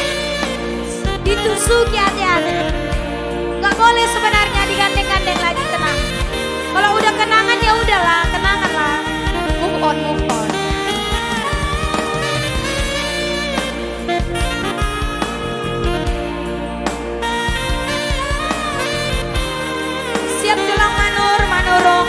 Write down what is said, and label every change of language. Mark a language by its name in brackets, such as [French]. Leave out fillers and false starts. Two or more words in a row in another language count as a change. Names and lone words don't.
[Indonesian] Ditusuki hati-hati. Gak boleh sebenarnya digandeng-gandeng lagi, tenang. Kalau udah kenangan ya udahlah, kenangan lah. [English] Move on, move on. [Indonesian] Siap tulang manur, manurung.